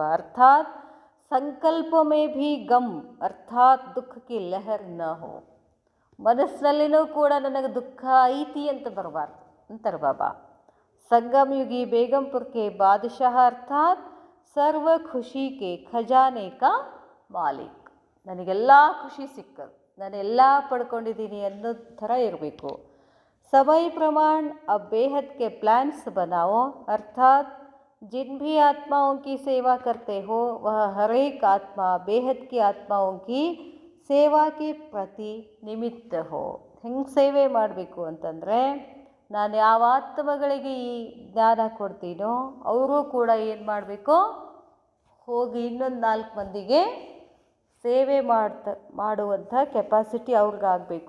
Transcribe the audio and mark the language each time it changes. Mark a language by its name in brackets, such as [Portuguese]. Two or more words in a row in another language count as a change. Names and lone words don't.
[Hindi] अर्थात संकल्प में भी ग़म अर्थात [Kannada] ದುಃಖಕ್ಕೆ [Hindi] लहर न हो, [Kannada] ಮನಸ್ಸಿನಲ್ಲಿನೂ ಕೂಡ ನನಗೆ ದುಃಖ ಐತಿ ಅಂತ ಬರಬಾರ್ದು ಅಂತಾರೆ ಬಾಬಾ. [Hindi] संगम युगी बेगमपुर के बादशाह अर्थात सर्व खुशी के खजाने का मालिक, [Kannada] ನನಗೆಲ್ಲ ಖುಷಿ ಸಿಕ್ಕದು, ನಾನೆಲ್ಲ ಪಡ್ಕೊಂಡಿದ್ದೀನಿ ಅನ್ನೋದು ಥರ ಇರಬೇಕು. [Hindi] समय प्रमाण अब बेहद के प्लान्स बनाओ अर्थात जिन भी आत्माओं की सेवा करते हो वह हर एक आत्मा बेहद की आत्माओं की सेवा के प्रति निमित्त हो. [Kannada] ಹೆಂಗೆ ಸೇವೆ ಮಾಡಬೇಕು ಅಂತಂದರೆ, ನಾನು ಯಾವ ಆತ್ಮಗಳಿಗೆ ಈ ಜ್ಞಾನ ಕೊಡ್ತೀನೋ ಅವರು ಕೂಡ ಏನು ಮಾಡಬೇಕು, ಹೋಗಿ ಇನ್ನೊಂದು 4 ಮಂದಿಗೆ ಸೇವೆ ಮಾಡುವಂಥ ಕೆಪಾಸಿಟಿ ಅವ್ರಿಗಾಗಬೇಕು.